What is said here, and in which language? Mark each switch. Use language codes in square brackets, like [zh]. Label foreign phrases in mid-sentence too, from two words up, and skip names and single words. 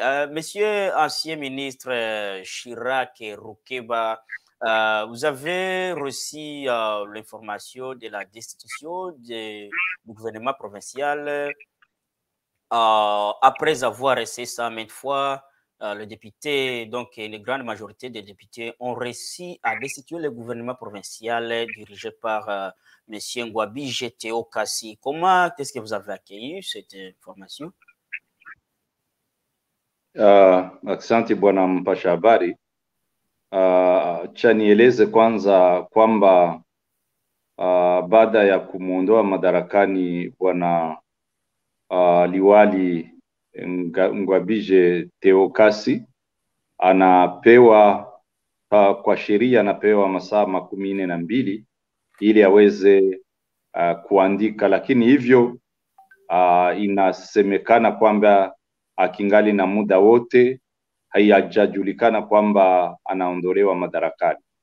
[fr] Monsieur ancien ministre Chirac Rukeba, vous avez reçu l'information de la destitution du gouvernement provincial après avoir essayé ça maintes fois. Les députés, donc une grande majorité des députés, ont réussi à destituer le gouvernement provincial dirigé par M. Ngwabije Theokasi. Comment est-ce que vous avez accueilli cette information? [sw] Asante bwana mpasha habari. Cha nieleze kwanza kwamba baada ya kumuondoa madarakani bwana liwali Ngwabije Theokasi, anapewa kwa sheria anapewa masaa 42 ili aweze kuandika, lakini hivyo inasemekana kwamba akingali na muda wote, haijajulikana kwamba anaondolewa madarakani.